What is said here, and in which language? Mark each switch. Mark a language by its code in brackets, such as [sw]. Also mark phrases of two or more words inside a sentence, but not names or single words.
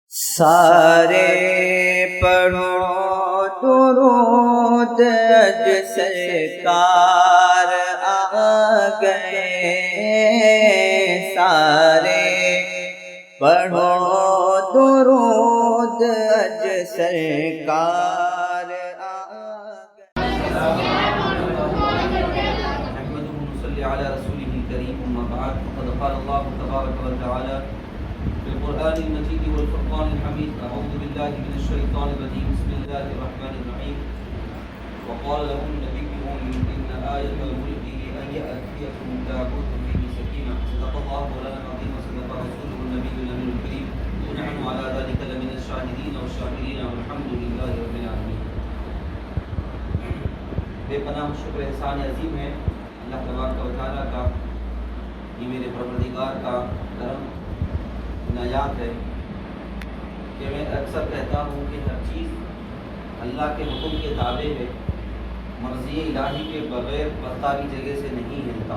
[pa] سارے پڑھو درود اج سرکار آ گئے، سارے پڑھو درود اج سرکار آ گئے۔ [ar] على رسوله الكريم أما بعد فقد قال الله تبارك وتعالى في القرآن المجيد والفرقان الحميد أعوذ بالله من الشيطان الرجيم بسم الله الرحمن الرحيم وقال لهم نبيهم إن آية ملكه أن يأتيكم تابوت فيه سكينة صدق الله مولانا العظيم وصدق رسوله النبي الأمين الكريم ونحن على ذلك لمن الشاهدين والشاكرين والحمد لله رب العالمين۔ [ur] بے پناہ شکر احسان عظیم ہے اللہ تبارک و تعالیٰ کا، یہ میرے پروردگار کا کرم عنایات ہے کہ میں اکثر کہتا ہوں کہ ہر چیز اللہ کے حکم کے تابع ہے، مرضی الہی کے بغیر پتہ بھی جگہ سے نہیں ہلتا۔